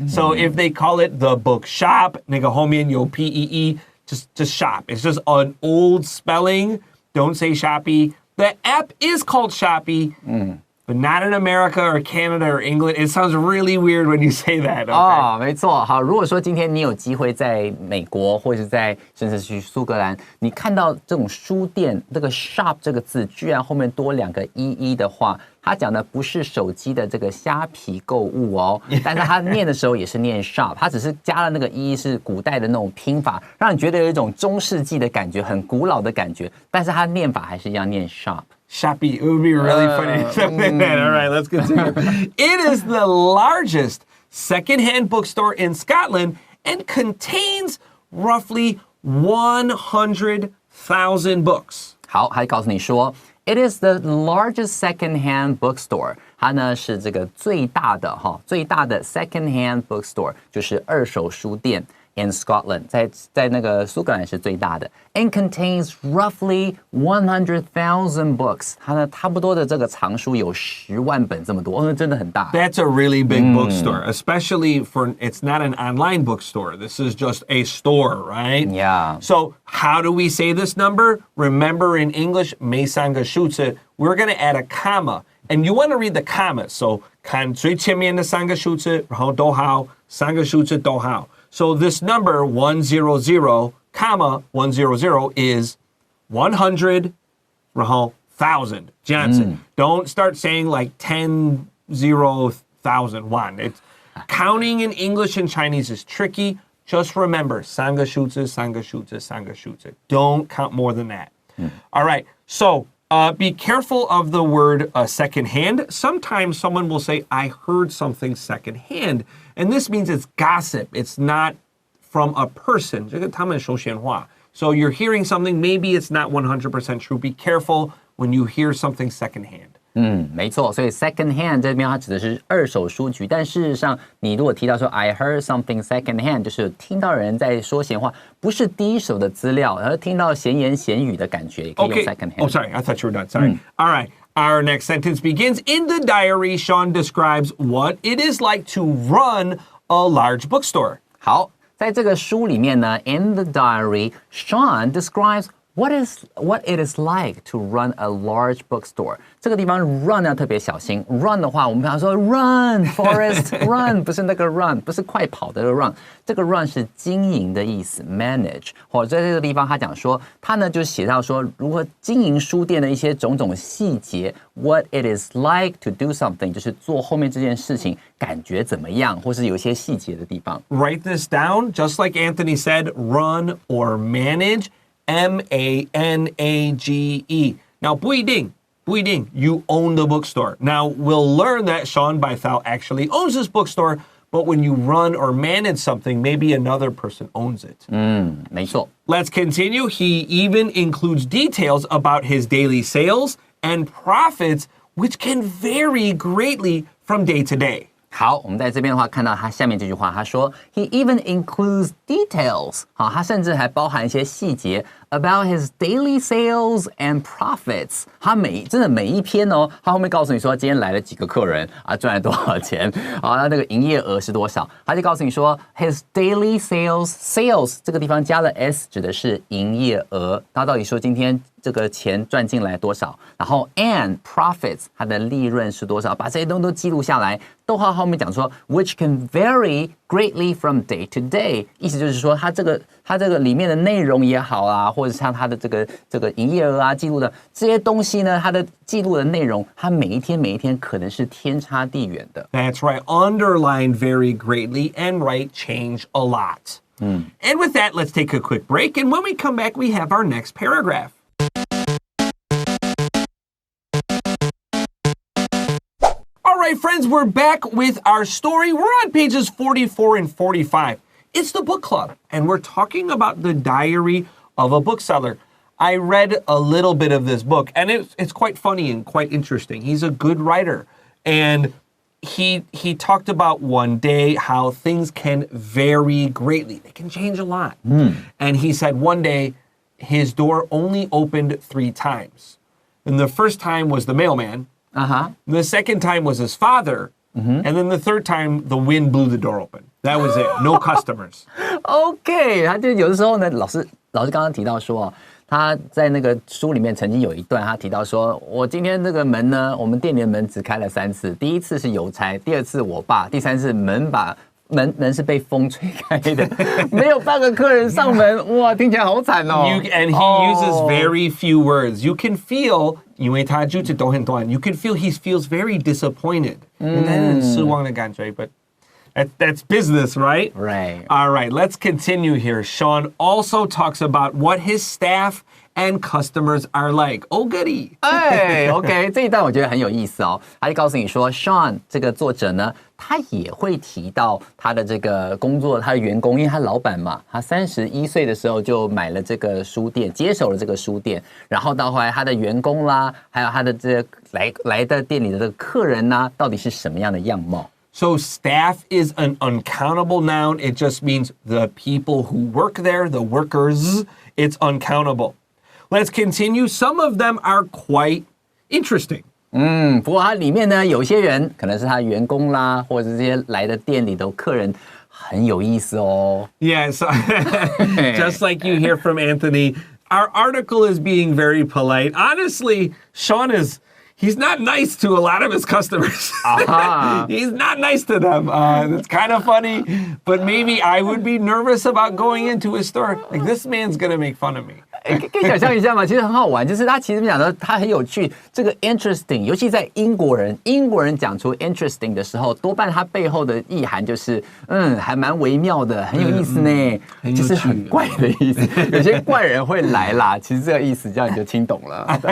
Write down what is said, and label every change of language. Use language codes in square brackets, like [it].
[en] So if they call it the book shop, [zh] 那个后面有 [en] P-E-E, just shop. It's just an old spelling. Don't say shoppy. The app is called Shopee, but not in America or Canada or England. It sounds really weird when you say that. Okay? [zh] 没错。好，如果说今天你有机会在美国或者是甚至去苏格兰，你看到这种书店这个 shop 这个字居然后面多两个 ee 的话，他讲的不是手机的这个虾皮购物哦，但是他念的时候也是念 shop， 他只是加了那个 ee 是古代的那种拼法，让你觉得有一种中世纪的感觉，很古老的感觉，但是他念法还是一样念 shop。 [en] Shopee. It would be really funny. Something like that. All right, let's continue. It is the largest secondhand bookstore in Scotland and contains roughly 100,000 books. [zh] 好，还告诉你说 [en] ，It is the largest secondhand bookstore. [zh] 它呢是这个最大的secondhand bookstore， 就是二手书店。 [en] In Scotland， [zh] 在那个苏格兰是最大的 [en] ，and contains roughly 100,000 books。 [zh] 它呢差不多的这个藏书有10万本这么多，真的很大。 [en] That's a really big bookstore, especially for it's not an online bookstore. This is just a store, right? Yeah. So how do we say this number? Remember in English, [zh] 每三个数字 [en] we're going to add a comma, and you want to read the commas. [zh] So 看最前面的三个数字，然后逗号，三个数字逗号。 [en] So this number 100, comma 100 is 100, [zh] 然后 [en] 1,000. Johnson, don't start saying like 10, 0, 1,000, 1. It's counting in English and Chinese is tricky. Just remember, [zh] 三个数字, 三个数字, 三个数字. [en] Don't count more than that. All right. So Be careful of the word secondhand. Sometimes someone will say, I heard something secondhand. And this means it's gossip. It's not from a person. [zh] 这个他们说闲话. [en] So you're hearing something, maybe it's not 100% true. Be careful when you hear something secondhand. [zh] 没错，所以 second hand 这边它指的是二手书局，但事实上，你如果提到说 [en] I heard something second hand， [zh] 就是听到人在说闲话，不是第一手的资料，而听到闲言闲语的感觉，也可以用 second hand。 [en] Oh, sorry, I thought you were done. Sorry. All right. Our next sentence begins, in the diary, Sean describes what it is like to run a large bookstore. [zh] 好，在这个书里面呢 [en] ，in the diary, Sean describes what it is like to run a large bookstore. [zh] 这个地方 run 要特别小心。run 的话，我们常说 [en] run, Forrest, run， [zh] 不是那个 run， 不是快跑的 run。这个 run 是经营的意思 ，manage。或者在这个地方，他讲说，他呢就写到说，如何经营书店的一些种种细节。 [en] What it is like to do something， [zh] 就是做后面这件事情感觉怎么样，或是有一些细节的地方。 [en] Write this down, just like Anthony said, run or manage. M-A-N-A-G-E. Now, [zh] 不一定, [en] you own the bookstore. Now, we'll learn that Sean Bythal actually owns this bookstore, but when you run or manage something, maybe another person owns it. [zh] 没错。 [en] Let's continue. He even includes details about his daily sales and profits, which can vary greatly from day to day. [zh] 好，我们在这边的话看到他下面这句话，他说 [en] He even includes details， [zh] 好，他甚至还包含一些细节 [en] about his daily sales and profits。 [zh] 他真的每一篇哦，他后面告诉你说今天来了几个客人啊，赚了多少钱啊，那个营业额是多少，他就告诉你说 [en] his daily sales [zh] 这个地方加了 s 指的是营业额，他到底说今天这个钱赚进来多少，然后 [en] and profits [zh] 它的利润是多少，把这些东西都记录下来。逗号后面讲说 [en] which can vary greatly from day to day， [zh] 意思就是说它这个里面的内容也好啊，或者像它的这个营业额啊记录的这些东西呢，它的记录的内容，它每一天可能是天差地远的。 [en] That's right. Underline vary greatly and write change a lot. And with that, let's take a quick break. And when we come back, we have our next paragraph. All right, friends, we're back with our story. We're on pages 44 and 45. It's the book club, and we're talking about the diary of a bookseller. I read a little bit of this book, and it's quite funny and quite interesting. He's a good writer, and he talked about one day how things can vary greatly. They can change a lot. And he said one day his door only opened 3 times. And the first time was the mailman. The second time was his father. And then the third time, the wind blew the door open. That was it. No customers. [zh] OK， 他就有的时候呢，老师刚刚提到说，他在那个书里面曾经有一段，他提到说，我今天这个门呢，我们店里的门只开了3次，第一次是邮差，第二次我爸，第三次门是被风吹开的，没有半个客人上门，哇，听起来好惨哦。 [en] And he uses very few words. You can feel, [zh] 因为他句子都很短, [en] you can feel he feels very disappointed. [zh] 很失望的感觉, [en] but that's business, right? Right. All right, let's continue here. Sean also talks about what his staff and customers are like. Oh, goody. [zh] 哎 ，OK， 这一段我觉得很有意思哦。他就告诉你说 ，Sean 这个作者呢，他也会提到他的这个工作，他的员工，因为他老板嘛，他31岁的时候就买了这个书店，接手了这个书店，然后到后来他的员工啦，还有他的这来的店里的这个客人呐，到底是什么样的样貌 [en] ？So staff is an uncountable noun. It just means the people who work there, the workers. It's uncountable. Let's continue. Some of them are quite interesting. [zh] 不过它里面呢，有些人可能是他员工啦，或者这些来的店里的客人，很有意思哦。 [en] Yes, just like you hear from Anthony, our article is being very polite. Honestly, Sean he's not nice to a lot of his customers. He's not nice to them. It's kind of funny, but maybe I would be nervous about going into his store. Like, this man's going to make fun of me. [zh] 可以想象一下吗？其实很好玩，就是他其实讲的他很有趣，这个 interesting， 尤其在英国人讲出 interesting 的时候，多半他背后的意涵就是还蛮微妙的，很有意思呢，就是很怪的意思。有些怪人会来啦，其实这个意思这样你就听懂了。